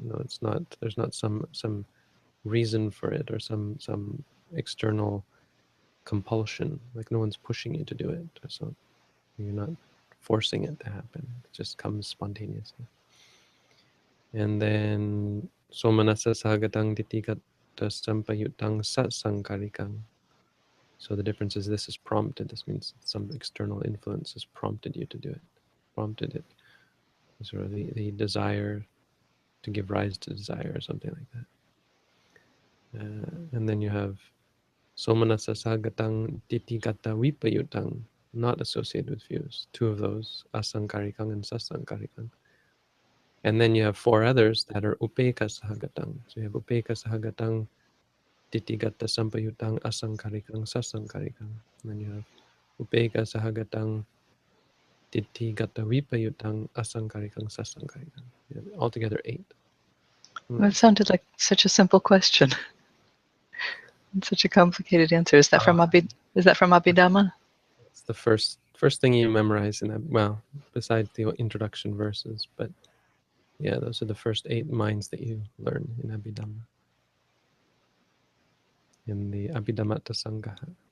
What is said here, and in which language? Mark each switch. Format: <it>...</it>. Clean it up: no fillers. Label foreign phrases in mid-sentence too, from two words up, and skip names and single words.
<en>It's not. There's not some reason for it or some external compulsion. Like no one's pushing you to do it. So you're not forcing it to happen. It just comes spontaneously.</en> <pi>And then somanasa sahagatang titigat sampayutang satsangkarikang.</pi> <en>So the difference is this is prompted. This means some external influence has prompted you to do it. Prompted it. Sort of the desire to give rise to desire or something like that. And then you have</en> <pi>somanasa sahagatang titigata vipayutang,</pi> <en>not associated with views. 2 of those, asangkarikang and sasangkarikang. And then you have 4 others that are</en> <pi>upeka sahagatang. So you have upeka sahagatang, titigata sampayutang, asangkarikang, sasangkarikang. And then you have upeka sahagatang, titigata vipayutang, asangkarikang, sasangkarikang.</pi> <en>You have altogether 8. Well, it sounded like such a simple question. And such a complicated answer. Is that from Abhidhamma? It's the first thing you memorize in that. Well, besides the introduction verses, but yeah, those are the first 8 minds that you learn in Abhidhamma, in the Abhidhammata Sangaha.</en>